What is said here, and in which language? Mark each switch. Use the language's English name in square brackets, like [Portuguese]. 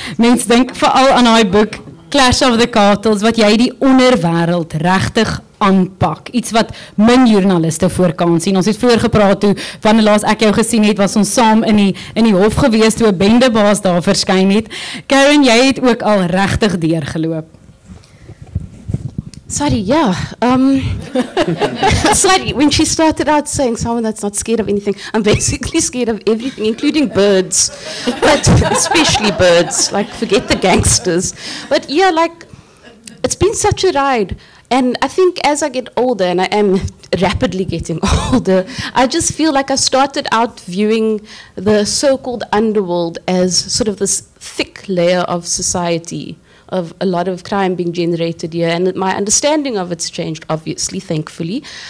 [Afrikaans] Mense dink veral aan haar boek Clash of the Cartels, wat jy die onderwêreld regtig aanpak. Iets wat min joernaliste voor kan sien. Ons het vroeër gepraat toe, wanneer laas ek jou gesien het, was ons saam in die hof gewees toe 'n bendebaas daar verskyn het. Karen, jy het ook al regtig deurgeloop. [English] Sorry, yeah. Sorry, when she started out saying someone that's not scared of anything, I'm basically scared of everything, including birds, but especially birds, like forget the gangsters. But yeah, like, it's been such a ride. And I think as I get older, and I am rapidly getting older, I just feel like I started out viewing the so-called underworld as sort of this thick layer of society, of a lot of crime being generated here, and my understanding of it's changed, obviously, thankfully.